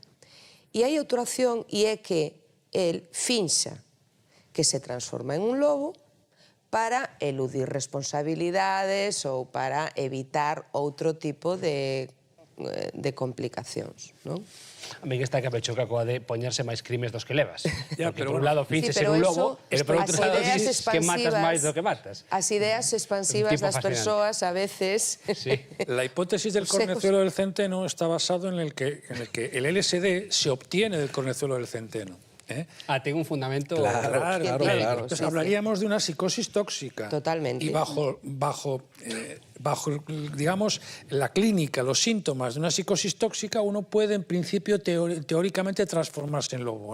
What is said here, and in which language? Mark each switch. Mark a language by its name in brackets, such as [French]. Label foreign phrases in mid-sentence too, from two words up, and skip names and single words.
[Galician] E hai outra opción, e é que el finxa que se transforma en un lobo para eludir responsabilidades ou para evitar outro tipo de complicacións, non? A mí que está que me choca coa de poñerse máis crimes dos que levas. [Spanish] Ya, [Galician] Porque [Spanish] pero [Galician] por un [Spanish] bueno. [Galician] lado finches [Spanish] Sí, [Galician] ser [Spanish] pero [Galician] un [Spanish] eso, [Galician] lobo, e por outro as lado ideas dices que matas expansivas- máis do que matas. As ideas expansivas tipo das fascinante. persoas a veces... [Spanish] La hipótesis del cornezuelo del centeno está basado en el que el LSD se obtiene del cornezuelo del centeno. Tiene un fundamento... Claro. Entonces, sí, hablaríamos de una psicosis tóxica. Totalmente. Y bajo digamos, la clínica, los síntomas de una psicosis tóxica, uno puede, en principio, teóricamente transformarse en lobo.